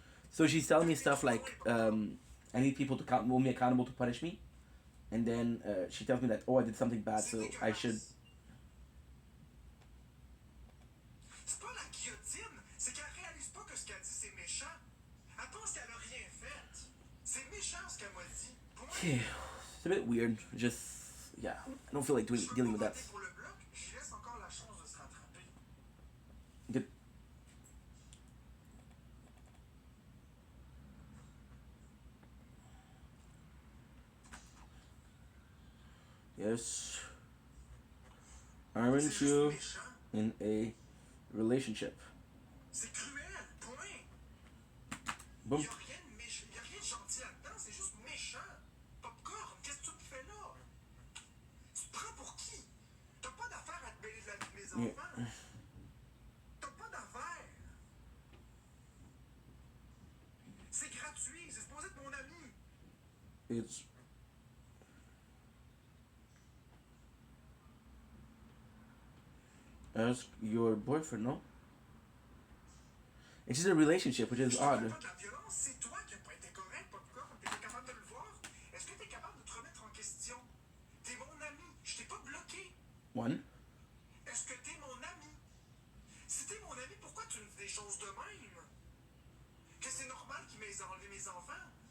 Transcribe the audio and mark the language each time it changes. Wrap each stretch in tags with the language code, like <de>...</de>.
<en>So she's telling me stuff like, I need people to hold me accountable to punish me, and then she tells me that, oh, I did something bad, so I should.</en> <fr>C'est pas la guillotine, c'est qu'elle réalise pas que ce qu'elle dit c'est méchant. Elle pense qu'elle a rien fait. C'est méchant ce qu'elle m'a dit.</fr> <en>Okay, it's a bit weird. Just yeah, I don't feel like dealing with that.</en> <fr>Pour le bloc, j'y laisse encore la chance de se rattraper.</fr> <en>Good. Yes. Aren't you in a relationship?</en> <fr>C'est cruel, point. Boom. Y a rien de méchant, y a rien de gentil là-dedans, c'est juste méchant. Popcorn, qu'est-ce que tu fais là? Tu te prends pour qui? T'as pas d'affaire à te mêler de la vie de mes enfants. T'as pas d'affaire. C'est gratuit, c'est supposé être mon ami.</fr> <en>It's ask your boyfriend, no? It's just a relationship, which is odd.</en> <fr>C'est toi qui n'as pas été correct, Popcorn. T'étais capable de le voir? Est-ce que t'es capable de te remettre en question? T'es mon ami, je t'ai pas bloqué.</fr> <en>One.</en> <fr>Est-ce que t'es mon ami? Si t'es mon ami, pourquoi tu me dis des choses de même? Que c'est normal qu'il m'ait enlevé mes enfants?</fr>